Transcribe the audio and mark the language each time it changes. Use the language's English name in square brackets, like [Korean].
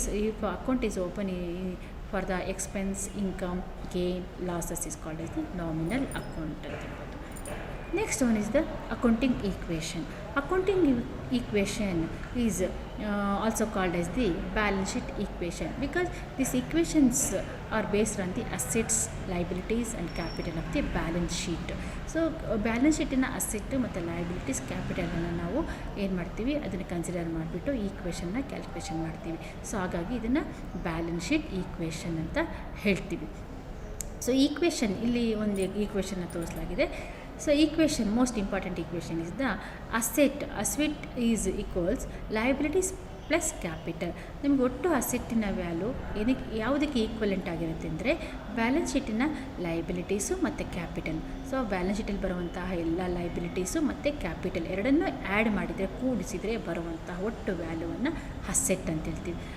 [English] if account is open for the expense, income, gain, losses is called as the nominal account [Kannada] ಅಂತ ಹೇಳ್ಬೋದು. [English] Next one is the accounting equation. Accounting equation is also called as the balance sheet equation because these equations are based on the assets, liabilities and capital of the balance sheet. [Kannada] So balance ಶೀಟಿನ asset ಮತ್ತು liabilities, ಕ್ಯಾಪಿಟಲನ್ನು ನಾವು ಏನು ಮಾಡ್ತೀವಿ ಅದನ್ನು consider ಮಾಡಿಬಿಟ್ಟು ಈಕ್ವೇಷನ್ನ calculation ಮಾಡ್ತೀವಿ. So ಹಾಗಾಗಿ ಇದನ್ನು balance sheet equation ಅಂತ ಹೇಳ್ತೀವಿ. ಸೊ ಈಕ್ವೇಷನ್ ಇಲ್ಲಿ ಒಂದು ಈಕ್ವೇಷನ್ನ ತೋರಿಸಲಾಗಿದೆ. [English] So most important equation is the asset is equals liabilities plus capital. [Kannada] ನಿಮಗೆ ಒಟ್ಟು ಅಸೆಟ್ಟಿನ ವ್ಯಾಲ್ಯೂ ಯಾವುದಕ್ಕೆ ಈಕ್ವಲೆಂಟ್ ಆಗಿರುತ್ತೆ ಅಂದರೆ ಬ್ಯಾಲೆನ್ಸ್ ಶೀಟಿನ ಲಯಬಿಲಿಟೀಸು ಮತ್ತು ಕ್ಯಾಪಿಟಲ್. ಸೊ ಬ್ಯಾಲೆನ್ಸ್ ಶೀಟಲ್ಲಿ ಬರುವಂತಹ ಎಲ್ಲ ಲಯಬಿಲಿಟೀಸು ಮತ್ತು ಕ್ಯಾಪಿಟಲ್ ಎರಡನ್ನೂ ಆ್ಯಡ್ ಮಾಡಿದರೆ, ಕೂಡಿಸಿದರೆ ಬರುವಂತಹ ಒಟ್ಟು ವ್ಯಾಲ್ಯೂವನ್ನು ಅಸೆಟ್ ಅಂತ ಹೇಳ್ತೀವಿ.